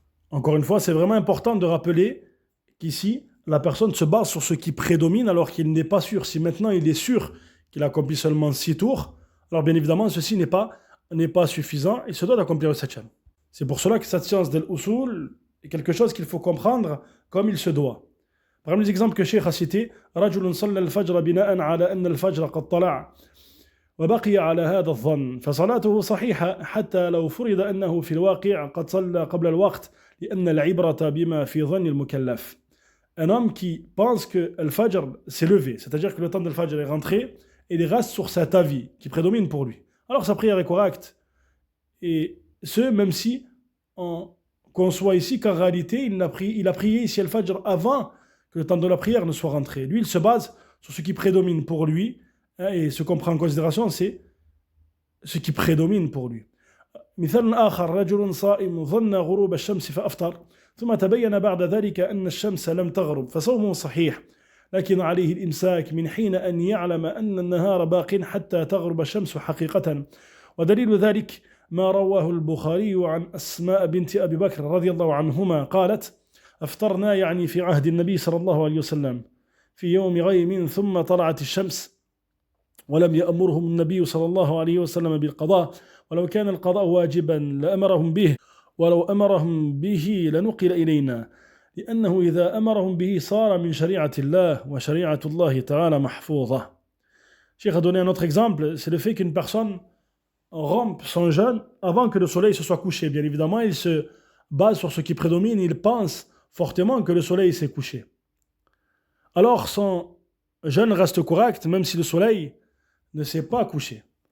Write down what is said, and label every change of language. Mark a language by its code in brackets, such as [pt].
[fr] Encore une fois, c'est vraiment important de rappeler qu'ici, la personne se base sur ce qui prédomine alors qu'il n'est pas sûr. Si maintenant il est sûr qu'il accomplit seulement 6 tours, alors bien évidemment, ceci n'est pas suffisant, il se doit d'accomplir le 7e. C'est pour cela que cette science de l'usul est quelque chose qu'il faut comprendre comme il se doit. Par exemple, les exemples que Cheikh a cités, [ar] رجل صلى الفجر بناء على أن الفجر قد طلع وبقي على هذا الظن فصلاته صحيحة حتى لو فرض أنه في الواقع قد صلى قبل الوقت لأن العبرة بما في ظن المكلف. [fr] Un homme qui pense que le Fajr s'est levé, c'est-à-dire que le temps de Fajr est rentré, et il reste sur cet avis qui prédomine pour lui. Alors sa prière est correcte. Et ce, même si on conçoit ici qu'en réalité, il a prié ici le Fajr avant que le temps de la prière ne soit rentré. Lui, il se base sur ce qui prédomine pour lui, hein, et ce qu'on prend en considération, c'est ce qui prédomine pour lui. [ar] مثال آخر رجل صائم ظن غروب الشمس فأفطر ثم تبين بعد ذلك أن الشمس لم تغرب فصومه صحيح لكن عليه الإمساك من حين أن يعلم أن النهار باق حتى تغرب الشمس حقيقة ودليل ذلك ما رواه البخاري عن أسماء بنت أبي بكر رضي الله عنهما قالت أفطرنا يعني في عهد النبي صلى الله عليه وسلم في يوم غيم ثم طلعت الشمس ولم يأمرهم النبي صلى الله عليه وسلم بالقضاء ولو كان القضاء واجبا لأمرهم به ولو أمرهم به لنقل إلينا لأنه إذا أمرهم به صار من شريعة الله وشريعة الله تعالى محفوظة. [fr] Cheikh a donné un autre exemple, c'est le fait qu'une personne rompe son jeûne avant que le soleil se soit couché. Bien évidemment, il se base sur ce qui prédomine, il pense fortement que le soleil s'est couché. Alors son jeûne reste correct même si le soleil ne s'est pas couché.